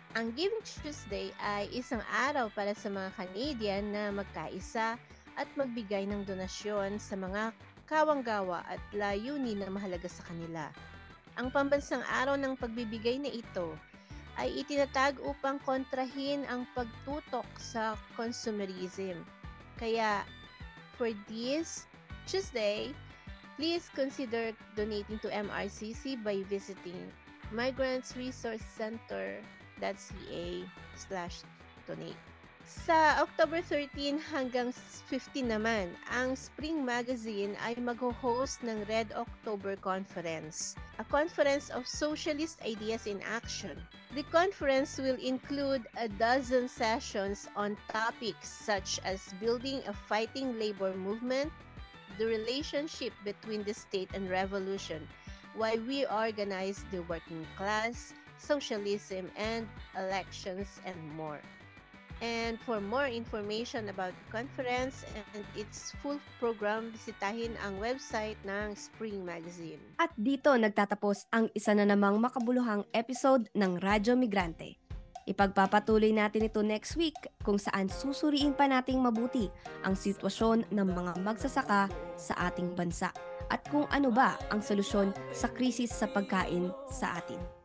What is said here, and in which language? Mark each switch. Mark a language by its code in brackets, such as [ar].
[tl] Ang Giving Tuesday ay isang araw para sa mga Canadian na magkaisa at magbigay ng donasyon sa mga kawanggawa at layunin na mahalaga sa kanila. Ang pambansang araw ng pagbibigay na ito ay itinatag upang kontrahin ang pagtutok sa consumerism. [en] Kaya, for this Tuesday, please consider donating to MRCC by visiting migrantsresourcecenter.ca/donate. [tl] Sa October 13 hanggang 15 naman, ang Spring Magazine ay mag-host ng Red October Conference, [en] a conference of socialist ideas in action. The conference will include 12 sessions on topics such as building a fighting labor movement, the relationship between the state and revolution, why we organize the working class, socialism and elections, and more. And for more information about the conference and its full program, [tl] bisitahin ang website ng [en] Spring Magazine. [tl] At dito nagtatapos ang isa na namang makabuluhang episode ng Radyo Migrante. Ipagpapatuloy natin ito [en] next week [tl] kung saan susuriin pa nating mabuti ang sitwasyon ng mga magsasaka sa ating bansa at kung ano ba ang solusyon sa krisis sa pagkain sa atin.